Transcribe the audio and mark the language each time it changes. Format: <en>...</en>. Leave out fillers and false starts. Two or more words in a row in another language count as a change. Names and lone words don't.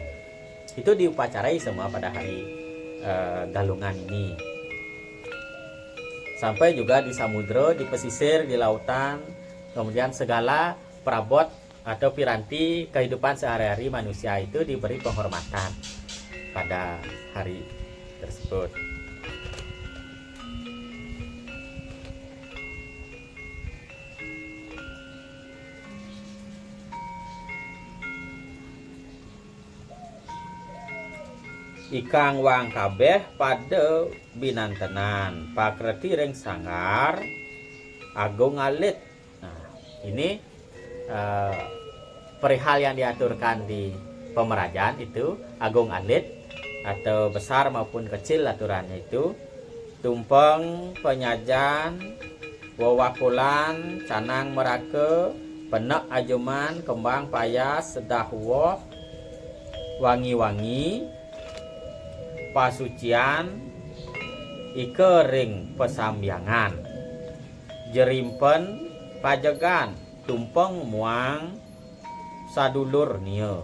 <id>Itu diupacarai semua pada hari galungan ini. Sampai juga di samudra, di pesisir, di lautan, kemudian segala perabot atau piranti kehidupan sehari-hari manusia itu diberi penghormatan pada hari tersebut.</id> <kaw>Ikang wang kabeh pada binantenan, pakreti ring sanggar agung alit.</kaw> <id>Nah, ini perihal yang diaturkan di pemerajan itu agung alit, atau besar maupun kecil aturannya itu.</id> <ban>Tumpeng, penyajan, wawakulan, canang merake, penek ajuman, kembang payas, sedah woh, wangi-wangi, pasucian, ike ring pesambiangan, jerimpen, pajegan, tumpeng muang sadulur nia.</ban>